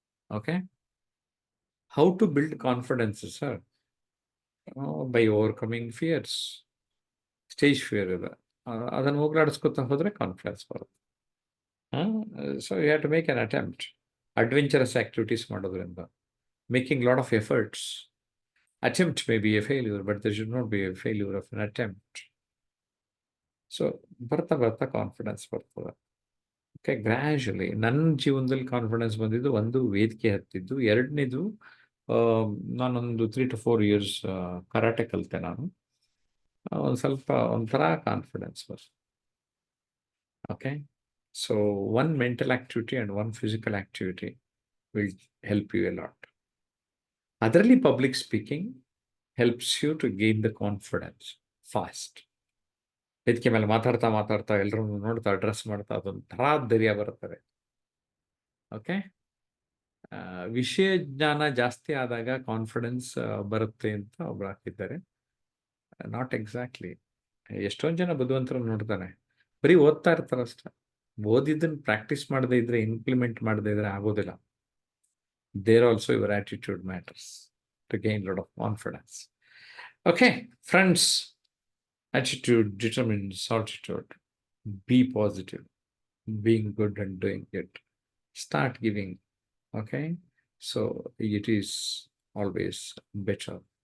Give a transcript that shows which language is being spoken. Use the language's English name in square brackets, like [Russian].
[English] Okay, how to build confidence sir? By overcoming fears. [Kannada] Stage fear ಇದೆ, ಅದನ್ನು ಹೋಗ್ಲಾಡಿಸ್ಕೊತಾ ಹೋದರೆ confidence ಬರುತ್ತೆ. [English] So you have to make an attempt. Adventurous activities ಮಾಡೋದ್ರಿಂದ, making lot of efforts. Attempt may be a failure, but there should not be a failure of an attempt. [Kannada] So ಬರ್ತಾ confidence ಬರ್ತದೆ. Okay, gradually. ನನ್ನ ಜೀವನದಲ್ಲಿ confidence ಬಂದಿದ್ದು, ಒಂದು ವೇದಿಕೆ ಹತ್ತಿದ್ದು, ಎರಡನೇದು ನಾನೊಂದು [English] 3 to 4 years [Kannada] ಕರಾಟೆ ಕಲಿತೆ ನಾನು. ಒಂದು ಸ್ವಲ್ಪ ಒಂಥರ ಕಾನ್ಫಿಡೆನ್ಸ್ ಬರ್ತದೆ. [English] Okay, so one mental activity and one physical activity will help you a lot. ಅದರಲ್ಲಿ public speaking helps you to gain the confidence fast. [Kannada] ವೇದಿಕೆ ಮೇಲೆ ಮಾತಾಡ್ತಾ ಎಲ್ಲರೂ ನೋಡ್ತಾ ಅಡ್ರೆಸ್ ಮಾಡ್ತಾ ಅದೊಂಥರ ಧೈರ್ಯ ಬರುತ್ತದೆ. ಓಕೆ, ವಿಷಯ ಜ್ಞಾನ ಜಾಸ್ತಿ ಆದಾಗ ಕಾನ್ಫಿಡೆನ್ಸ್ ಬರುತ್ತೆ ಅಂತ ಒಬ್ರು ಹಾಕಿದ್ದಾರೆ. [English] Not exactly. [Kannada] ಎಷ್ಟೊಂದು ಜನ ಬುದ್ಧಿವಂತರು ನೋಡ್ತಾನೆ, ಬರೀ ಓದ್ತಾ ಇರ್ತಾರೆ ಅಷ್ಟೇ. ಓದಿದ್ದನ್ನು ಪ್ರಾಕ್ಟೀಸ್ ಮಾಡದೇ ಇದ್ರೆ, ಇಂಪ್ಲಿಮೆಂಟ್ ಮಾಡದೇ ಇದ್ರೆ ಆಗೋದಿಲ್ಲ. [English] There also your attitude matters to gain a lot of confidence. Okay, friends, attitude determines altitude. Be positive, being good and doing it. Start giving. Okay, so it is always better.